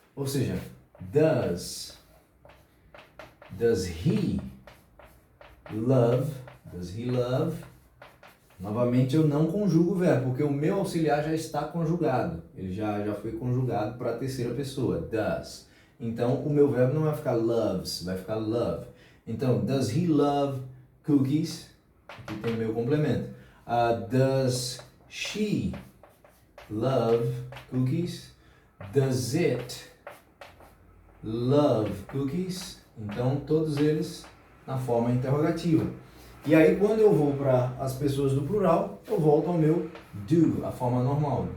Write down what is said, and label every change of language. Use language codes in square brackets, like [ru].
[en] Ou seja, does he love? Does he love? [pt] Novamente eu não conjugo o verbo, porque o meu auxiliar já está conjugado. Ele já foi conjugado para a terceira pessoa, does. Então o meu verbo não vai ficar loves, vai ficar love. Então, [en] does he love cookies? [pt] Aqui tem o meu complemento. [en] Does she love cookies? Does it love cookies? [pt] Então, todos eles na forma interrogativa. E aí, quando eu vou para as pessoas do plural, eu volto ao meu do, a forma normal.